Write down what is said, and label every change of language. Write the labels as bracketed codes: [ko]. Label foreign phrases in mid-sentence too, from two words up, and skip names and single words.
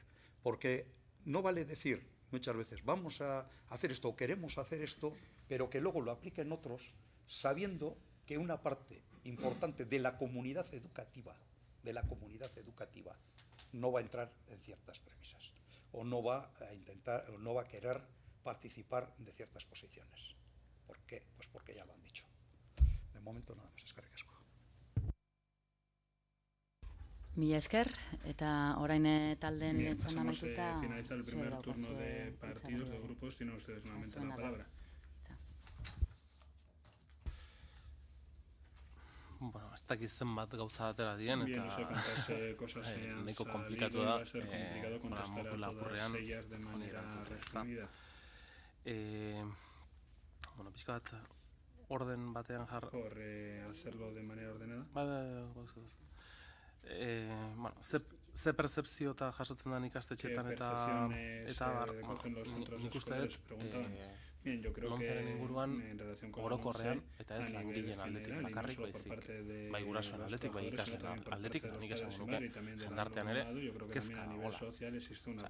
[es] Porque no vale decir muchas veces vamos a hacer esto o queremos hacer esto, pero que luego lo apliquen otros, sabiendo que una parte importante de la comunidad educativa no va a entrar en ciertas premisas o no va a intentar o no va a querer participar de ciertas posiciones. ¿Por qué? Pues porque ya lo han dicho. De momento nada más, [eu] eskerrik asko. Mila esker, eta orain talden txanda amaituta. [es] Finaliza el primer turno de partidos, de grupos, tienen ustedes nuevamente la palabra. [eu] Bueno, ez dakiz zenbat gauza atera dien, eta nahiko komplikatu da, modu lapurrean honi erantzutea. Bueno, pixka bat orden batean [es] Por hacerlo de manera ordenada. [eu] Bueno, ze percepzio eta jasotzen den ikastetxeetan eta nik uste dut LOMCEren inguruan orokorrean eta ez langileen aldetik bakarrik, baizik bai gurasoen aldetik, bai ikasleen aldetik, eta nik esango nuke jendartean ere kezka dagoela.